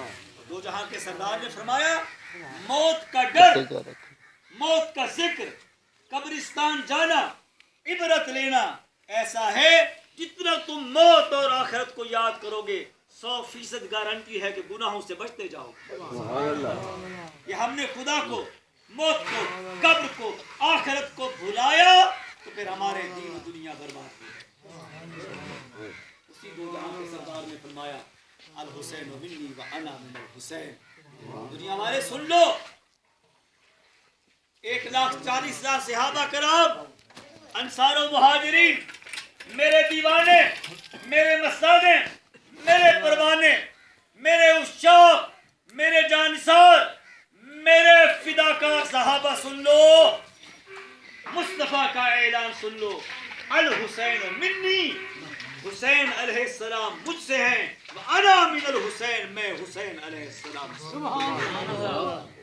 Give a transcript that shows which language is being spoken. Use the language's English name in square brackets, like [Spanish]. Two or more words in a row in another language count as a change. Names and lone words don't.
[Urdu] دو جہاں کے سردار نے فرمایا موت کا ڈر، موت کا ذکر، قبرستان جانا، عبرت لینا ایسا ہے جتنا تم موت اور آخرت کو یاد کرو گے 100% گارنٹی ہے کہ گناہوں سے بچتے جاؤ۔ یہ ہم نے خدا کو، موت کو، قبر کو، آخرت کو بھلایا تو پھر ہمارے دین و دنیا برباد ہوئی۔ اسی دو جہاں کے سردار نے فرمایا [Arabic] الحسین منی و انا من الحسین۔ [Urdu] دنیا والے سن لو، 1,40,000 صحابہ کرام، انصار و مہاجرین، میرے دیوانے، میرے مستانے، میرے پروانے، میرے عشاق، میرے جانثار، میرے فداکار صحابہ سن لو، مصطفیٰ کا اعلان سن لو، [Arabic] الحسین منی، [Urdu] حسین علیہ السلام مجھ سے ہیں، [Arabic] وانا من الحسین، [Urdu] میں حسین علیہ السلام سے۔